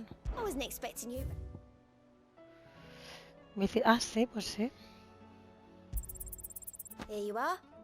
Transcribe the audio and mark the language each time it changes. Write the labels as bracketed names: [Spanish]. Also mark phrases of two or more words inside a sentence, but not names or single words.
[English] I wasn't expecting you. [Spanish] Ah, sí, pues sí. [English] Here you are.